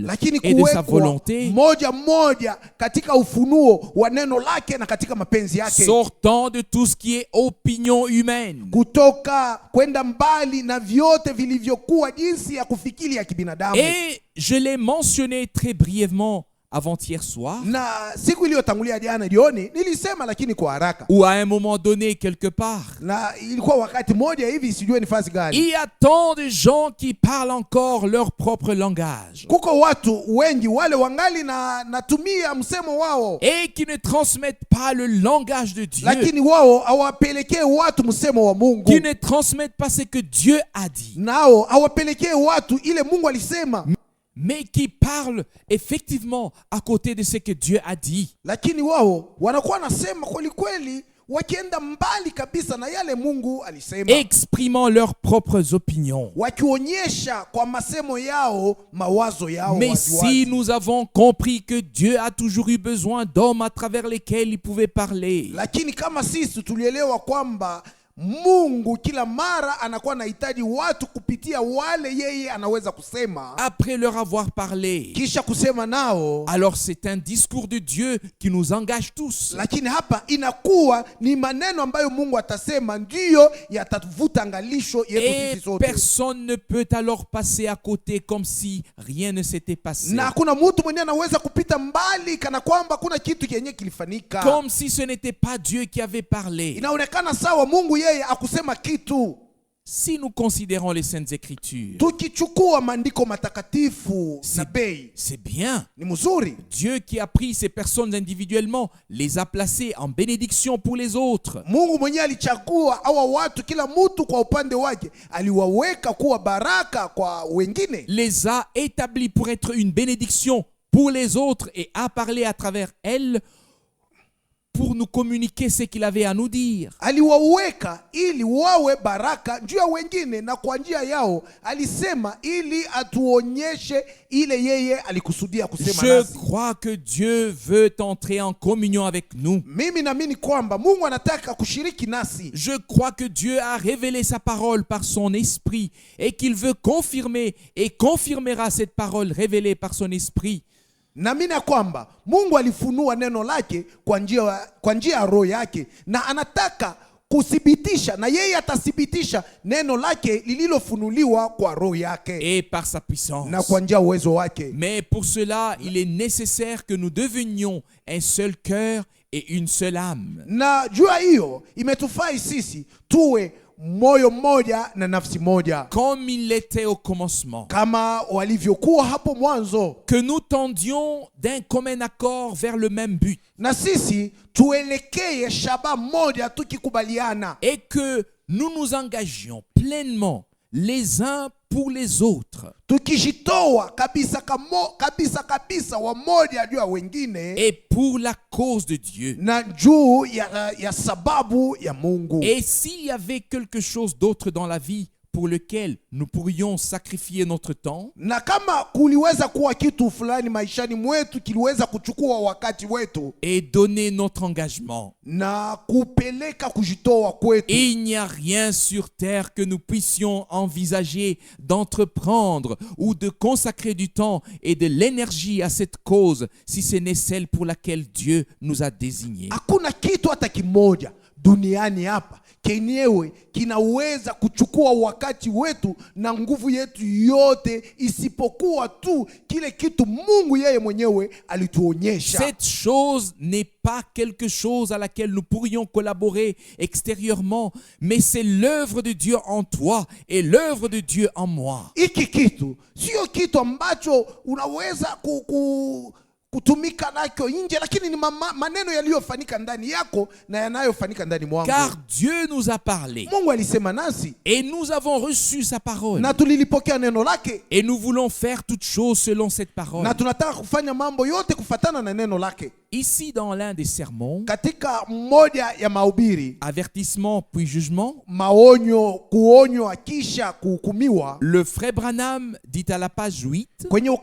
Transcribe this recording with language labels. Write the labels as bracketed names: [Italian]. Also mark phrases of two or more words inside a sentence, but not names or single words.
[Swahili] lakini [French] et de sa [Swahili] kuwekwa [French] volonté, [Swahili] moja moja katika ufunuo wa neno lake na katika mapenzi yake, [French] sortant de tout ce qui est opinion humaine. [Swahili] kutoka kwenda mbali na vyote vilivyokuwa jinsi ya kufikiri ya kibinadamu. [French] Et je l'ai mentionné très brièvement avant-hier soir, [Swahili] Na siku iliyotangulia jana jioni nilisema, lakini kwa haraka, [French] ou à un moment donné quelque part. [Swahili] na ilikuwa wakati moja hivi, sijue nafasi gani. [French] Il y a tant de gens qui parlent encore leur propre langage [Swahili] Kuko watu wengi wale wangali na natumia msemo wao, [French] et qui ne transmettent pas le langage de Dieu, [Swahili] lakini wao hawapelekee watu msemo wa Mungu, [French] qui ne transmettent pas ce que Dieu a dit, [Swahili] nao hawapelekee watu ile Mungu alisema, [French] mais qui parlent effectivement à côté de ce que Dieu a dit. [Swahili] lakini wao wanakuwa nasema kweli kweli, wakienda mbali kabisa na yale Mungu alisema, [French] Exprimant leurs propres opinions. [Swahili] wakionyesha kwa masemo yao mawazo yao [French] Mais [Swahili] waziwazi. [French] si nous avons compris que Dieu a toujours eu besoin d'hommes à travers lesquels il pouvait parler, [Swahili] Lakini kama sisi tulielewa kwamba Mungu kila mara anakuwa anahitaji watu kupitia wale yeye anaweza kusema, [French] après leur avoir parlé, [Swahili] kisha kusema nao, [French] alors c'est un discours de Dieu qui nous engage tous. [Swahili] lakini hapa inakuwa ni maneno ambayo Mungu atasema ndiyo yatavuta angalisho yetu [French] Et [Swahili] sisi sote, [French] personne ne peut alors passer à côté comme si rien ne s'était passé. [Swahili] na hakuna mtu mwenye anaweza kupita mbali kana kwamba kuna kitu kenye kilifanyika, [French] Comme si ce n'était pas Dieu qui avait parlé. [Swahili] inaonekana sawa Mungu yeye akusema kitu. [French] Si nous considérons les Saintes Écritures, [Swahili] Tukichukua maandiko matakatifu na bei, [French] c'est bien. [Swahili] ni mzuri. [French] Dieu qui a pris ces personnes individuellement, les a placées en bénédiction pour les autres. [Swahili] Mungu mwenyewe alichagua hawa watu, kila mtu kwa upande wake aliwaweka kuwa baraka kwa wengine, [French] Les a établis pour être une bénédiction pour les autres et a parlé à travers elles pour nous communiquer ce qu'il avait à nous dire. [Swahili] aliwaweka ili wawe baraka juu ya wengine, na kwa njia yao alisema ili atuonyeshe ile yeye alikusudia kusema [French] Je [Swahili] nasi. [French] crois que Dieu veut entrer en communion avec nous. [Swahili] Mimi naamini kwamba Mungu anataka kushiriki nasi. [French] Je crois que Dieu a révélé sa parole par son esprit et qu'il veut confirmer et confirmera cette parole révélée par son esprit. [Swahili] Naamini ya kwamba Mungu alifunua neno lake kwa njia ya roho yake, na anataka kuthibitisha, na yeye atathibitisha neno lake lililofunuliwa kwa roho yake [French] Et par sa puissance. [Swahili] na kwa njia ya uwezo wake. [French] Mais pour cela, il est nécessaire que nous devenions un seul cœur et une seule âme. [Swahili] Na jua hiyo imetufai sisi tuwe moyo mmoja na nafsi moja, [French] Comme il l'était au commencement. [Swahili] kama walivyokuwa hapo mwanzo, [French] Que nous tendions d'un commun accord vers le même but. [Swahili] na sisi tuelekee shaba moja tukikubaliana, [French] Et que nous nous engagions pleinement les uns pour les autres. [Swahili] tukijitoa kabisa kabisa wamoja juu ya wengine, [French] Et pour la cause de Dieu. [Swahili] na juu ya sababu ya Mungu. [French] Et s'il y avait quelque chose d'autre dans la vie pour lequel nous pourrions sacrifier notre temps, [Swahili] Na kama kuliweza kuwa kitu fulani maishani mwetu kiliweza kuchukua wakati wetu [French] et donner notre engagement, [Swahili] na kupeleka kujitoa kwetu, [French] il n'y a rien sur terre que nous puissions envisager d'entreprendre ou de consacrer du temps et de l'énergie à cette cause si ce n'est celle pour laquelle Dieu nous a désignés. [Swahili] hakuna kitu hata kimoja duniani hapa kenyewe kinaweza kuchukua wakati wetu na nguvu yetu yote, isipokuwa tu kile kitu Mungu yeye mwenyewe alituonyesha. [French] Cette chose n'est pas quelque chose à laquelle nous pourrions collaborer extérieurement, mais c'est l'œuvre de Dieu en toi et l'œuvre de Dieu en moi. [Swahili] Hiki kitu sio kitu ambacho unaweza kutumika nacho nje, lakini ni maneno yaliyofanyika ndani yako na yanayofanyika ndani mwangu. [French] Car Dieu nous a parlé [Swahili] Mungu alisema nasi [French] et nous avons reçu sa parole. [Swahili] na tulilipokea neno lake, [French] Et nous voulons faire toutes choses selon cette parole. [Swahili] na tunataka kufanya mambo yote kufatana na neno lake. [French] Ici, dans l'un des sermons, [Swahili] Katika mmoja ya mahubiri, [French] avertissement puis jugement, [Swahili] maonyo, kuonywa kisha kuhukumiwa, [French] le frère Branham dit à la page 8,